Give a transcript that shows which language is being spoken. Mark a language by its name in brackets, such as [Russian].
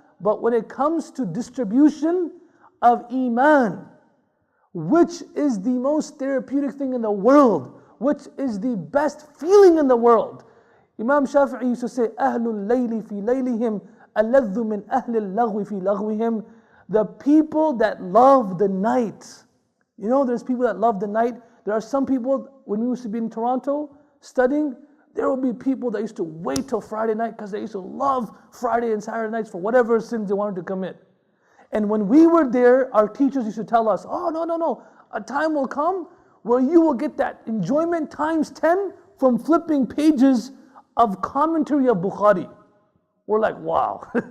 [English] But when it comes to distribution of Iman, which is the most therapeutic thing in the world, which is the best feeling in the world. Imam Shafi'i used to say, [Arabic] أهل الليل في ليلهم ألذ من أهل اللغو في لغوهم. [English] The people that love the night. You know, there's people that love the night. There are some people, when we used to be in Toronto studying, there will be people that used to wait till Friday night because they used to love Friday and Saturday nights for whatever sins they wanted to commit. And when we were there, our teachers used to tell us, oh, no, a time will come where you will get that enjoyment times 10 from flipping pages of commentary of Bukhari. We're like, wow.